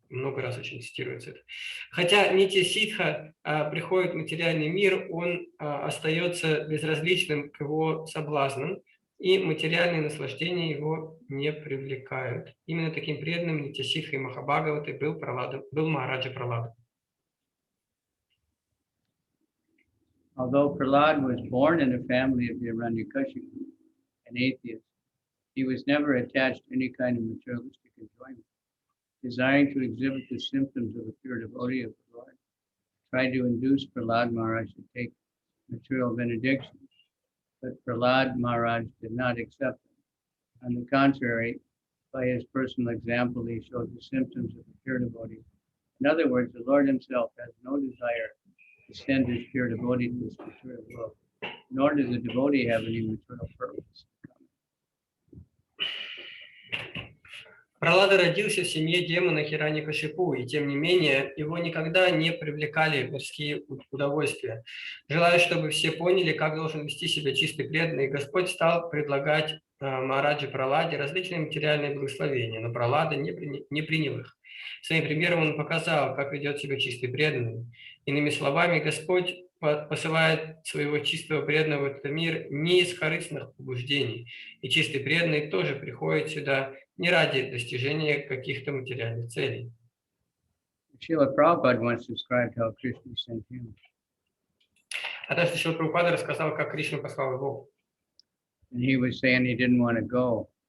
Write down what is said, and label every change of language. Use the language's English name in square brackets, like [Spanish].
[Russian] Много раз очень цитируется это. Хотя Нитья Ситха приходит в материальный мир, он остается безразличным к его соблазнам, и материальные наслаждения его не привлекают. Именно таким преданным Нитья Ситха и Махабхагаваты был Махараджа Пралада. [English] Although Prahlad was born in a family of the Hiranyakashipu, an atheist, he was never attached to any kind of materialistic enjoyment. Desiring to exhibit the symptoms of a pure devotee of the Lord, tried to induce Prahlad Maharaj to take material benediction, but Prahlad Maharaj did not accept them. On the contrary, by his personal example, he showed the symptoms of a pure devotee. In other words, the Lord himself has no desire to send his pure devotee to this material world, nor does the devotee have any material purpose. [Russian] Пралада родился в семье демона Хираньякашипу, и тем не менее его никогда не привлекали мирские удовольствия. Желая, чтобы все поняли, как должен вести себя чистый преданный, Господь стал предлагать Махараджи Праладе различные материальные благословения, но Пралада не принял их. Своим примером он показал, как ведет себя чистый преданный. Иными словами, Господь посылает своего чистого преданного в этот мир не из корыстных побуждений, и чистый преданный тоже приходит сюда не ради достижения каких-то материальных целей. [English] Srila Prabhupada once described how Krishna sent him. [Russian] Однажды Шрила Прабхупада рассказал, как Кришна послал его. [English] And he was saying he didn't want to go.